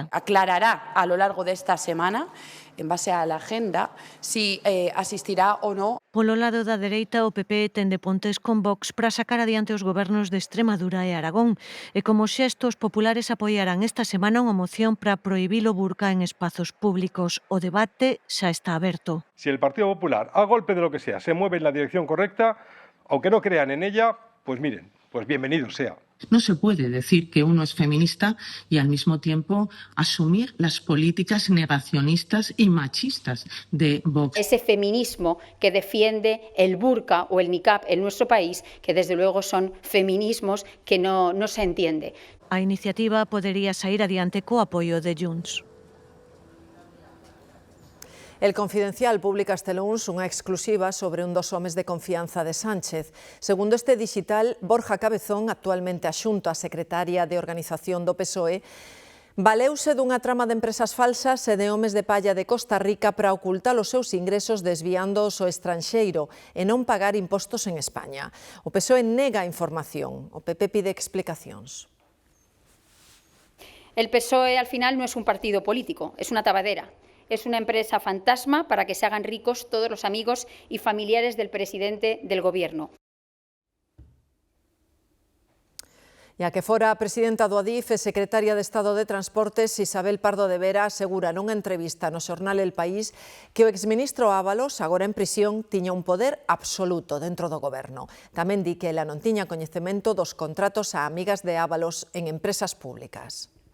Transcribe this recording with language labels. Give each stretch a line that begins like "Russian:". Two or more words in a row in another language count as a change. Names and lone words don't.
Spanish: Aclarará a lo largo de esta semana, en base a la agenda, si asistirá o no.
Galician: Polo lado da dereita, o PP ten de pontes con Vox para sacar adiante os gobernos de Extremadura e Aragón. E como xesto, os populares apoiarán esta semana unha moción para prohibir o burka en espazos públicos. O debate xa está aberto.
Spanish: Si el Partido Popular, a golpe de lo que sea, se mueve en la dirección correcta, aunque no crean en ella, pues miren, pues bienvenido sea. No se puede decir que uno es feminista y al mismo tiempo asumir las políticas negacionistas y machistas de Vox. Ese feminismo que defiende el burka o el niqab en nuestro país, que desde luego son feminismos que no se entiende.
Galician: A iniciativa podería sair adiante co apoio de Junts. El Confidencial publica este luns unha exclusiva sobre un dos homes de confianza de Sánchez. Segundo este digital, Borja Cabezón, actualmente adxunto á secretaria de Organización do PSOE, valeuse dunha trama de empresas falsas e de homes de palla de Costa Rica para ocultar os seus ingresos desviándoos ao estranxeiro e non pagar impostos en España. O PSOE nega a información. O PP pide explicacións.
Spanish: El PSOE al final no es un partido político, es una tabadera. Es una empresa fantasma para que se hagan ricos todos los amigos y familiares del presidente del Gobierno.
Galician: E a que fora a presidenta do Adif e secretaria de Estado de Transportes, Isabel Pardo de Vera, asegura nunha entrevista no xornal El País que o exministro Ábalos, agora en prisión, tiña un poder absoluto dentro do goberno. Tamén di que ela non tiña coñecemento dos contratos a amigas de Ábalos en empresas públicas.